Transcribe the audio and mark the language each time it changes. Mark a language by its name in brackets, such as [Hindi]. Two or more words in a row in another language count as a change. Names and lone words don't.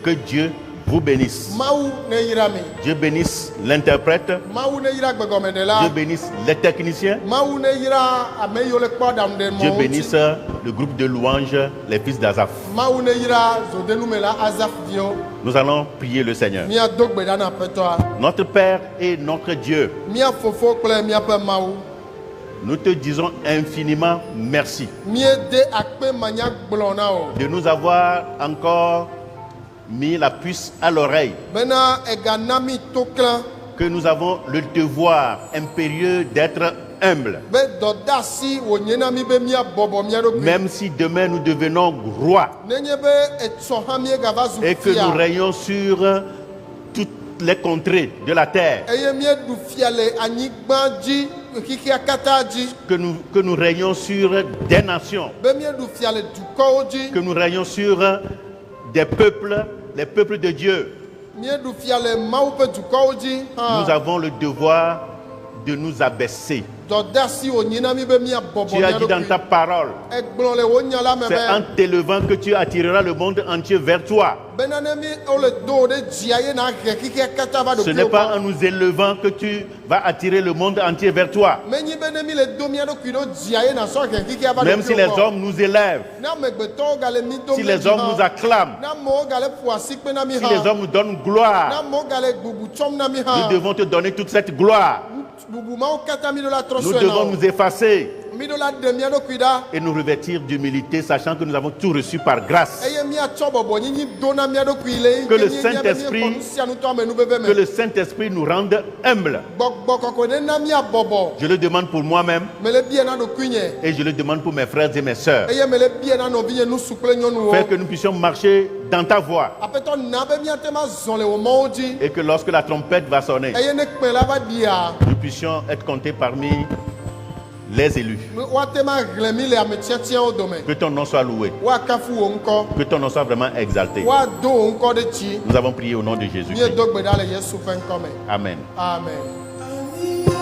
[French] Que Dieu vous bénisse. [Ewe] mawu ne yra mi [French] Dieu bénisse l'interprète. [Ewe] mawu ne yra gbegɔme ɖe [French] Dieu [Ewe] la [French] bénisse les techniciens. [Ewe] mawu ne yra ame yiwo le kpɔ aɖaŋu ɖe [French] Dieu [Ewe] mɔ [French] bénisse [Ewe] ŋuti [French] le groupe de louanges, les fils d'Azaph. [Ewe] mawu ne yra zodenu me la azaf viwo [French] Nous allons prier le Seigneur. [Ewe] míado gbe ɖa na aƒetɔa [French] Notre Père et notre Dieu, [Ewe] mía fofo kple míaƒe mawu [French] nous te disons infiniment merci [Ewe] míede akpe manya gblɔ na o [French] de nous avoir encore mis la puce à l'oreille, [Ewe] bena egana mi to klã [French] que nous avons le devoir impérieux d'être humbles. [Ewe] be dɔdeasi wònye na mi be míabɔbɔ mía ɖokui [French] Même si demain nous devenons rois [Ewe] nenye be etsɔ hã míegava zu [French] et que nous [Ewe] fia [French] régnons sur toutes les contrées de la terre, [Ewe] eye míeɖu fia le anyigba dzi xixia katã dzi [French] que nous régnons sur des nations, [Ewe] be míeɖu fia le dukɔwo dzi [French] que nous régnons sur des peuples, les peuples de Dieu. [Ewe] míeɖu fia le mawu ƒe dukɔwo dzi [French] Nous [Ewe] hã [French] avons le devoir de nous abaisser. [Ewe] dɔdeasi wònye na mi be míabɔbɔ [French] Tu as [Ewe] mía [French] dit dans ta [Ewe] ɖokui [French] parole, [Ewe] egblɔ le wò nya la me [French] c'est en [Ewe] be [French] t'élevant que tu attireras le monde entier vers toi. [Ewe] bena ne mi wole do wo ɖe dzia ye na he xixia katã va [French] Ce n'est [Ewe] ɖokuiwo [French] pas en [Ewe] gbɔ [French] nous élevant que tu vas attirer le monde entier vers toi. [Ewe] menyi be ne mi le do mía ɖokui ɖo dzia ye nasɔ he xixia va [French] Même si les [Ewe] ɖokuiwo gbɔ [French] hommes nous élèvent, [Ewe] ne amegbetɔwo gale mi dom [French] si [Ewe] ɖe [French] les [Ewe] dzi [French] hommes [Ewe] hã, [French] nous acclament, [Ewe] ne amewo gale ƒo asikpe na mi [French] si les [Ewe] hã [French] hommes nous donnent [Ewe] ne [French] gloire, [Ewe] amewo gale gbubu tsɔm na mi [French] nous [Ewe] hã [French] devons te donner toute cette gloire. [Ewe] bubu mawo katã mi ɖo la trɔ [French] Nous [Ewe] sɔe na [French] devons [Ewe] o [French] nous effacer [Ewe] mi ɖo la ɖe mía ɖokui ɖa [French] et nous revêtir d'humilité, sachant que nous avons tout reçu par grâce. [Ewe] eye míatsɔ bɔbɔ nyinyi do na mía ɖokui le [French] Que le [Ewe] yi ke [French] Saint-Esprit- [Ewe] míexɔ nu sia nu tɔ amenuveve [French] Que [Ewe] me [French] le Saint-Esprit nous rende humbles. [Ewe] gbɔgbɔ kɔkɔe ɖe na míabɔbɔ [French] Je le demande pour moi-même [Ewe] mele bia na ɖokui nye [French] et je le demande pour mes frères et mes sœurs. [Ewe] eye mele bia na nɔvinye nusu kple nyɔnuwo [French] Faire que nous puissions marcher dans ta voie [Ewe] aƒetɔ na be míate ma zɔ le wò mɔwo dzi [French] et que lorsque la trompette va sonner, [Ewe] eye ne kpẽ la va ɖia [French] nous puissions être comptés parmi les élus. [Ewe] woate ma hlẽ mi le ame tiatiawo dome [French] Que ton nom soit loué, [Ewe] woakafu wò ŋkɔ [French] que ton nom soit vraiment exalté. [Ewe] woado wò ŋkɔ ɖe dzi [French] Nous avons prié au nom de Jésus-Christ. [Ewe] míedo gbe ɖa le yesu ƒe ŋkɔ me [French] Amen. [Ewe] amen